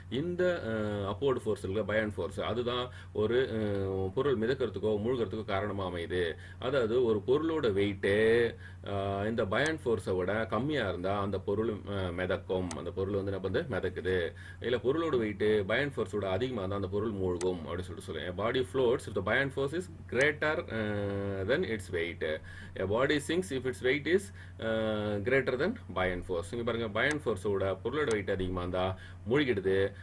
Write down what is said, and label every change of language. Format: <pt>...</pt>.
<ta>இந்த upward force இல்லை, பயான் ஃபோர்ஸ், அதுதான் ஒரு பொருள் மிதக்கிறதுக்கோ மூழ்கிறதுக்கோ காரணமாக அமையுது. அதாவது ஒரு பொருளோட வெயிட்டு இந்த பயான் ஃபோர்ஸை விட கம்மியாக இருந்தால் அந்த பொருள் மிதக்கும். அந்த பொருள் வந்து என்ன பண்ணுது, மிதக்குது. இல்லை பொருளோட வெயிட்டு பயான் ஃபோர்ஸோட அதிகமாக இருந்தால் அந்த பொருள் மூழ்கும் அப்படின்னு சொல்லிட்டு சொல்லுவேன்.</ta> <en>Body floats if the buoyant force is greater than its weight. A body sinks if its weight is greater than buoyant force.</en> <ta>இங்கே பாருங்க, பயான் ஃபோர்ஸோட பொருளோட வெயிட் அதிகமாக இருந்தால் மூழ்கிடுது.</ta>